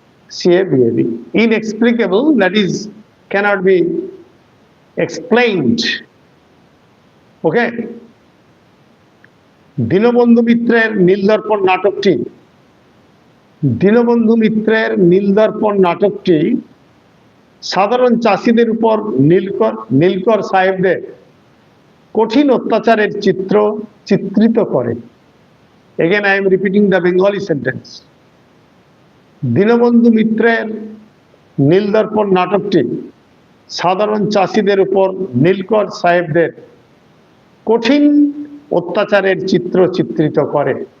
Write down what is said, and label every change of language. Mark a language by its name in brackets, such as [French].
[English] I-N-E-X-P-L-I-C-A-B-L-E. Inexplicable, that is, cannot be explained. Okay? [Bangla] Dinabandhu মিত্রের নীলদর্পণ নাটকটি, দীনবন্ধু মিত্রের নীলদর্পণ নাটকটি সাধারণ চাষিদের উপর নীলকর সাহেবদের কঠিন অত্যাচারের চিত্রিত করে। [English] Again, I am repeating the Bengali sentence. [Bangla] Dinabandhu মিত্রের নীলদর্পণ নাটকটি সাধারণ চাষিদের উপর নীলকর সাহেবদের কঠিন অত্যাচারের চিত্রিত করে।